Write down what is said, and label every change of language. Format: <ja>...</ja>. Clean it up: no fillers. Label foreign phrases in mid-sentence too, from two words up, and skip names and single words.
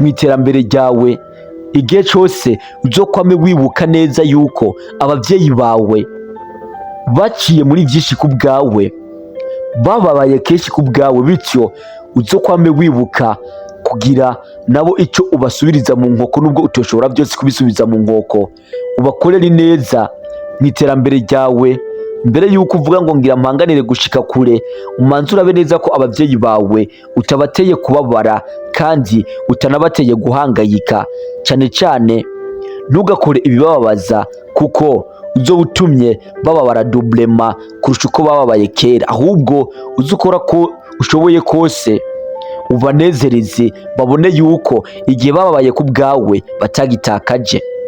<rn>iterambere ryawe, igihe cyose uzokwame wibuka neza yuko abavyeyi bawe baciye muri byinshi ku bwawe, bababaye kenshi ku bwawe, bityo uzokwame wibuka kugira nabo icyo ubasubiriza mu nkoko, nubwo utoshobora byose kubisubiza mu nkoko, ubakorere neza mu iterambere ryawe. Mbere yuko uvuga ngo ngira mpanganire gushika kure, umanze urabe neza ko abavyeyi bawe utabateye kubabara kandi utanabateye guhangayika. Cyane cyane ntugakore ibibababaza, kuko uzoba utumye bababara doublema kurusha uko bababaye kera, ahubwo uzukora ko ushoboye kose ubanezereze, babone yuko igihe bababaye ku bwawe batagitakaje.</rn>